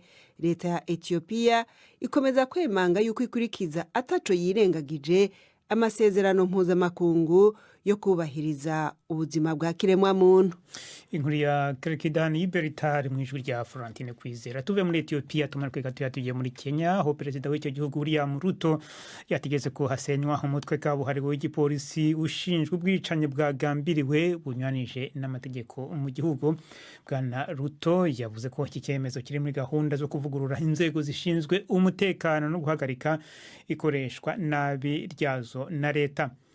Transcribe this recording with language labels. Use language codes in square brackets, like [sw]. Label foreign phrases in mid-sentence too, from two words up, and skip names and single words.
[rn] Leta ya Ethiopia ikomeza kwemanga yuko ikurikiza ataco yirengagije amasezerano mpuzamakungu yo kubahiriza ubuzima bwa kiremwa muntu. Inkuru ya Karkidan Yiberitar mu ijwi rya Florentine Kwizera. [rw] Tuve muri Ethiopia tumanuke tugiye muri Kenya aho perezida w'icyo gihugu William Ruto yategetse ko hasenywa umutwe kabuhariwe w'igipolisi ushinjwa ubwicanyi bwagambiriwe bunywanije n'amategeko mu gihugu. Bwana Ruto yavuze ko iki cyemezo kiri muri gahunda zo kuvugurura inzego zishinzwe umutekano no guhagarika ikoreshwa nabi ryazo na leta.